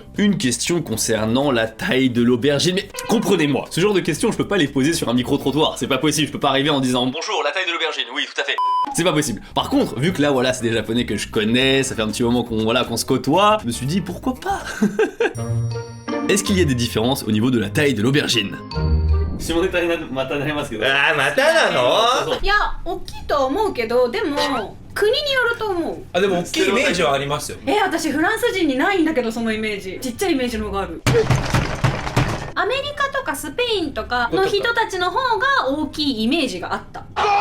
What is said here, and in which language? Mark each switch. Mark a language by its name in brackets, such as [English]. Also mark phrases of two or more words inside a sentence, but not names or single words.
[French] Une question concernant la taille de l'aubergine. Mais comprenez-moi, ce genre de questions je peux pas les poser sur un micro-trottoir, c'est pas possible, je peux pas arriver en disant bonjour, la taille de l'aubergine, oui tout à fait. C'est pas possible. Par contre, vu que là voilà c'est des Japonais que je connais, ça fait un petit moment qu'on se côtoie, je me suis dit pourquoi pas. Est-ce qu'il y a des différences au niveau de la taille de l'aubergine? [Japanese] 下ネタにまたなりますけど、あーまたなの？いや大きいとは思うけど、でも国によると思う。あでも大きいイメージはありますよ。私フランス人にないんだけどそのイメージ。ちっちゃいイメージの方がある。アメリカとかスペインとかの人たちの方が大きいイメージがあった。